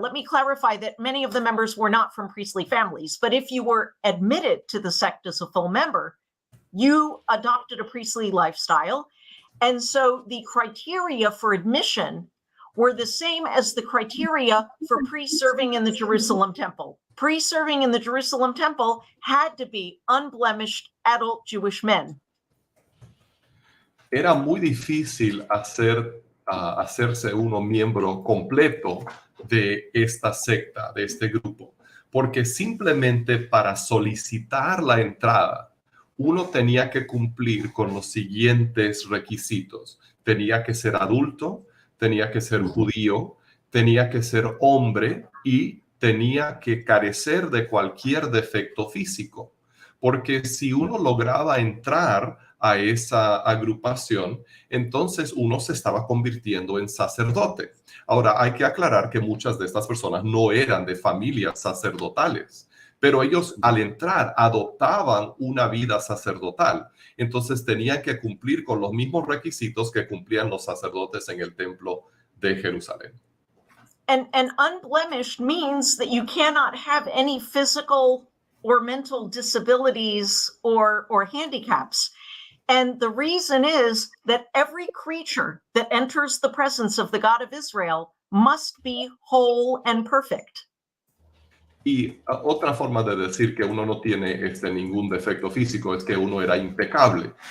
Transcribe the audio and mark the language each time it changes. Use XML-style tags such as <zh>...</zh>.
<en>Let me clarify that many of the members were not from priestly families, but if you were admitted to the sect as a full member, you adopted a priestly lifestyle. And so the criteria for admission were the same as the criteria for pre-serving in the Jerusalem temple. Pre-serving in the Jerusalem temple had to be unblemished adult Jewish men.</en> <es>Era muy difícil hacerse uno miembro completo de esta secta, de este grupo, porque simplemente para solicitar la entrada, uno tenía que cumplir con los siguientes requisitos. Tenía que ser adulto, tenía que ser judío, tenía que ser hombre y tenía que carecer de cualquier defecto físico. Porque si uno lograba entrar a esa agrupación, entonces uno se estaba convirtiendo en sacerdote. Ahora, hay que aclarar que muchas de estas personas no eran de familias sacerdotales, pero ellos al entrar adoptaban una vida sacerdotal. Entonces tenían que cumplir con los mismos requisitos que cumplían los sacerdotes en el templo de Jerusalén.</es> <en>And unblemished means that you cannot have any physical or mental disabilities or handicaps. And the reason is that every creature that enters the presence of the God of Israel must be whole and perfect.</en> <es>Y otra forma de decir que uno no tiene ningún defecto físico es que uno era impecable.</es>